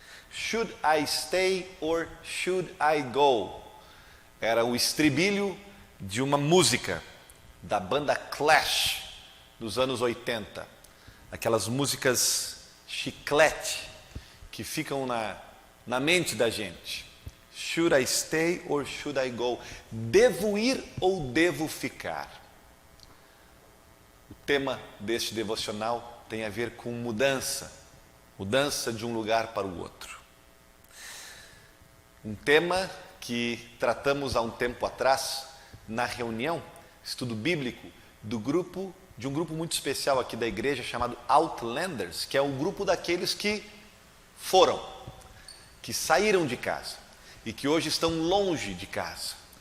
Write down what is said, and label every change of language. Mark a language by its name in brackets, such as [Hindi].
[English] Should I stay or should I go? [Portuguese] Era o estribilho de uma música da banda Clash dos anos 80. Aquelas músicas chiclete que ficam na mente da gente. [English] Should I stay or should I go? [Portuguese] Devo ir ou devo ficar? O tema deste devocional tem a ver com mudança de um lugar para o outro. Um tema que tratamos há um tempo atrás na reunião, estudo bíblico de um grupo muito especial aqui da igreja chamado Outlanders, que é o grupo daqueles que foram, que saíram de casa e que hoje estão longe de casa.